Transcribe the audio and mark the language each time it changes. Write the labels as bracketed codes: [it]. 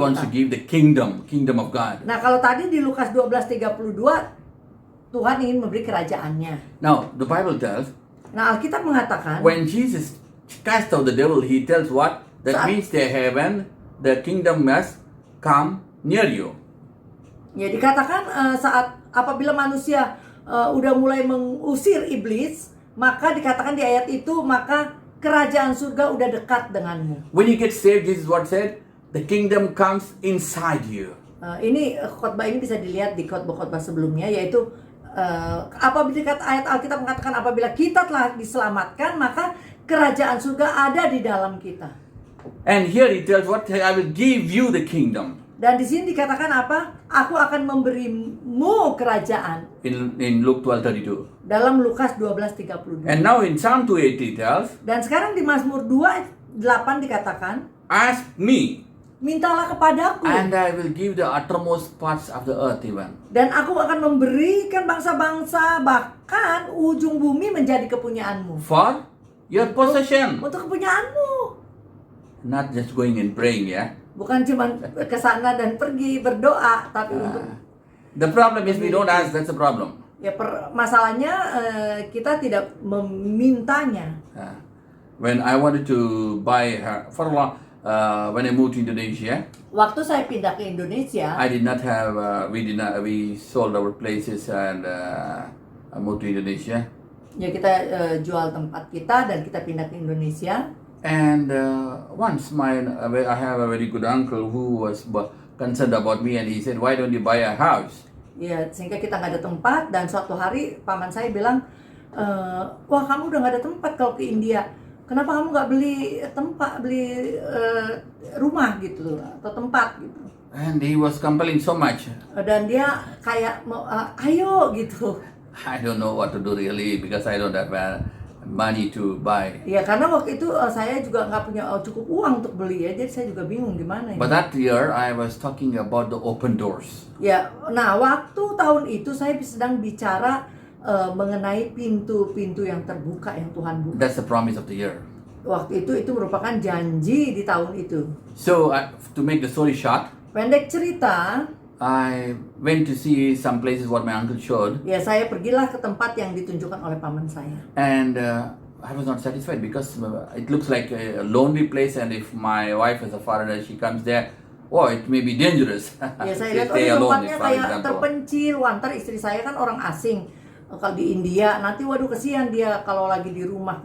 [en] wants to give the kingdom of God. [id] Nah, kalau tadi di Lukas 12:32 Tuhan ingin memberi kerajaannya. [en] Now the Bible tells [id] Nah, Alkitab mengatakan [en] when Jesus cast out the devil, he tells what? That [id] Saat- [en] means the heaven, the kingdom must come near you. [id] ya dikatakan saat apabila manusia udah mulai mengusir iblis, maka dikatakan di ayat itu maka kerajaan surga udah dekat denganmu. [en] When you get saved, Jesus what said? The kingdom comes inside you. [id] Ini khotbah ini bisa dilihat di khotbah-khotbah sebelumnya, yaitu apabila ayat Alkitab mengatakan apabila kita telah diselamatkan maka kerajaan surga ada di dalam kita. [en] And here he tells what? I will give you the kingdom. [id] Dan di sini dikatakan apa? Aku akan memberimu kerajaan. [en] In Luke 12:32. [id] Dalam Lukas 12:32. [en] And now in Psalm 2:8 he tells, [id] Dan sekarang di Mazmur 2:8 dikatakan, [en] ask me [id] mintalah kepadaku [en] and I will give the uttermost parts of the earth even. [id] dan aku akan memberikan bangsa-bangsa bahkan ujung bumi menjadi kepunyaanmu. [en] For your possession. [id] Untuk kepunyaanmu. [en] Not just going and praying, yeah. [id] Bukan cuma ke sana dan pergi berdoa, tapi untuk [en] The problem is we don't ask, that's the problem. [id] ya masalahnya kita tidak memintanya. [en] When I wanted to buy for a long, when I moved to Indonesia, [id] Waktu saya pindah ke Indonesia, [en] I did not have, we sold our places and I moved to Indonesia. [id] ya kita jual tempat kita dan kita pindah ke Indonesia. [en] And once I have a very good uncle who was concerned about me and he said, why don't you buy a house? [id] Ya, sehingga kita nggak ada tempat dan suatu hari paman saya bilang, wah kamu udah nggak ada tempat kalau ke India. Kenapa kamu nggak beli rumah gitu atau tempat gitu? [en] And he was compelling so much. [id] Dan dia kayak mau, ayo gitu. [en] I don't know what to do really because I don't have money to buy. [id] Ya karena waktu itu saya juga nggak punya cukup uang untuk beli ya, jadi saya juga bingung gimana ya. [en] But that year I was talking about the open doors. [id] Ya, nah waktu tahun itu saya sedang bicara mengenai pintu-pintu yang terbuka yang Tuhan buka. [en] That's the promise of the year. [id] Waktu itu merupakan janji di tahun itu. [en] So to make the story short, [id] Pendek cerita, [en] I went to see some places what my uncle showed, [id] ya saya pergilah ke tempat yang ditunjukkan oleh paman saya. [en] and I was not satisfied because it looks like a lonely place, and if my wife is a foreigner, she comes there, oh, it may be dangerous. [id] Ya saya [en] They [id] lihat, [en] stay [id] ini [en] alone, [id] tempatnya [en] for [id] kayak [en] example. [id] terpencil. Wah, ntar istri saya kan orang asing. Kalau di India, nanti waduh kesian dia kalau lagi di rumah